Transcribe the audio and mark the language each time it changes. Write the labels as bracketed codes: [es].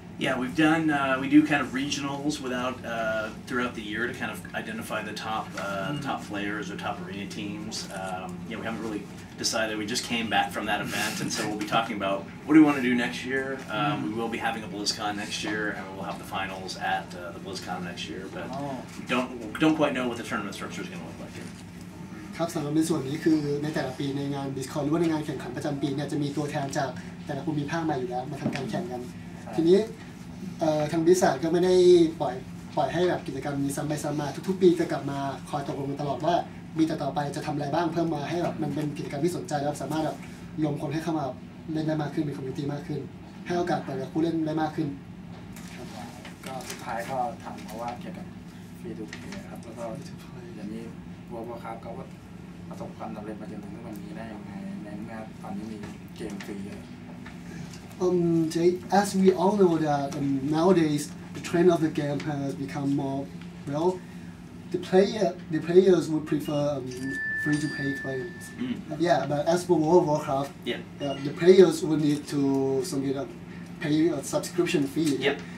[en] Yeah, we do kind of regionals throughout the year to kind of identify the top players or top arena teams. We haven't really decided. We just came back from that event, and so we'll be talking about what do we want to do next year. We will be having a BlizzCon next year, and we'll have the finals at the BlizzCon next year. But don't quite know what the tournament structure is going to look like yet. [th] ครับสำหรับในส่วนนี้คือในแต่ละปีในงาน BlizzCon หรือว่าในงานแข่งขันประจำปีเนี่ยจะมีตัวแทนจากแต่ละภูมิภาคมาอยู่แล้วมาทำการแข่งกันทีนี้ทางบริษัทก็ไม่ได้ปล่อยให้แบบกิจกรรมมีซ้ำไปซ้ำมาทุกๆปีจะกลับมาคอยตกลงกันตลอดว่ามีต่อไปจะทำอะไรบ้างเพิ่มมาให้แบบมันเป็นกิจกรรมที่สนใจแล้วสามารถแบบรวมคนให้เข้ามา เล่นได้มากขึ้นมีคอมมูนิตี้มากขึ้นให้โอกาสแต่ละผู้เล่นได้มากขึ้นครับ ก็สุดท้ายก็ทำเพราะว่าเกี่ยวกับฟรีทูเพย์ครับแล้วก็อย่างนี้Warcraftก็ประสบความสำเร็จมาจนถึงวันนี้ได้ยังไงในเมื่อตอนนี้มีเกมฟรี [en] Jay, as we all know that nowadays the trend of the game has become more the players would prefer free-to-play players. Yeah, but as for World of Warcraft, the players would need to pay a subscription fee.